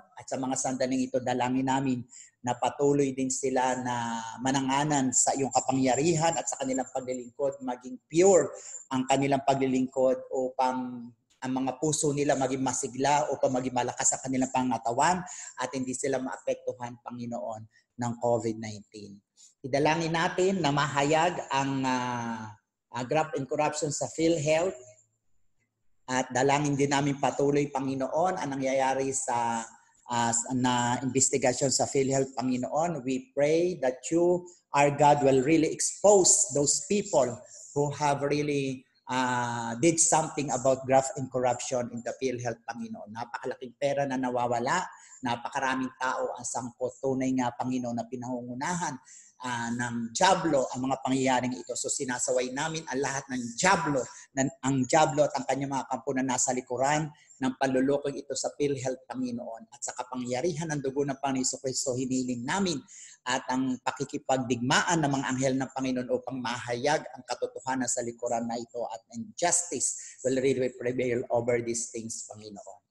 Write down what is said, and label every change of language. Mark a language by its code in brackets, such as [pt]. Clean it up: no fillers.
[tl] At sa mga sandaling ito, dalangin namin na patuloy din sila na mananganan sa iyong kapangyarihan at sa kanilang paglilingkod, maging pure ang kanilang paglilingkod upang ang mga puso nila maging masigla, upang maging malakas ang kanilang pangatawan at hindi sila maapektuhan, Panginoon, ng COVID-19. Idalangin natin na mahayag ang graft and corruption sa PhilHealth at dalangin din namin patuloy, Panginoon, ang nangyayari sa na investigasyon sa PhilHealth, Panginoon. [en] We pray that you, our God, will really expose those people who have really did something about graft and corruption in the PhilHealth, Panginoon. [tl] Napakalaking pera na nawawala, napakaraming tao ang sangkot. Tunay nga, Panginoon, na pinangungunahan ng dyablo ang mga pangyayaring ito. So sinasaway namin ang lahat ng dyablo, ang dyablo at ang kanyang mga kampo na nasa likuran ng panlulokong ito sa PhilHealth, Panginoon. At sa kapangyarihan ng dugo ng Panginoon Jesucristo, hiniling namin at ang pakikipagdigmaan ng mga anghel ng Panginoon upang mahayag ang katotohanan sa likuran na ito at ang justice will really prevail over these things, Panginoon.